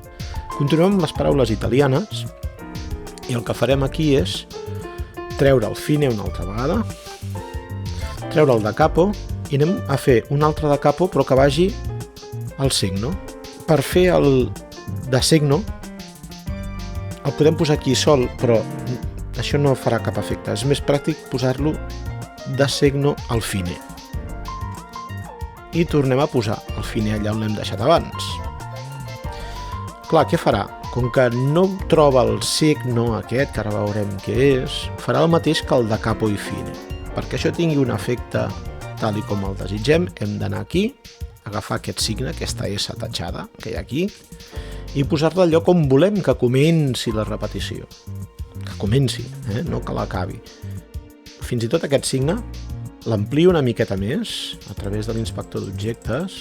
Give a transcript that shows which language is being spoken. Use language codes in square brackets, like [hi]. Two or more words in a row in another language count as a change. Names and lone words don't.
[ca] Continuem amb les paraules italianes i el que farem aquí és treure el fine una altra vegada, treure el [it] da capo [ca] i anem a fer un altre [it] da capo [ca] però que vagi al signo. Per fer el [it] da signo [ca] el podem posar aquí sol, però això no farà cap efecte. És més pràctic posar-lo [it] da signo al fine. [ca] I tornem a posar el fine allà on l'hem deixat abans. Clar, què farà? Com que no troba el signo aquest, que ara veurem què és, farà el mateix que el [it] da capo [ca] i fine. Perquè això tingui un efecte tal i com el desitgem, hem d'anar aquí, agafar aquest signe, aquesta S tatxada que hi ha aquí, i posar-la al lloc on volem que comenci la repetició. Que comenci, no que l'acabi. Fins i tot aquest signe l'amplio una miqueta més a través de l'inspector d'objectes.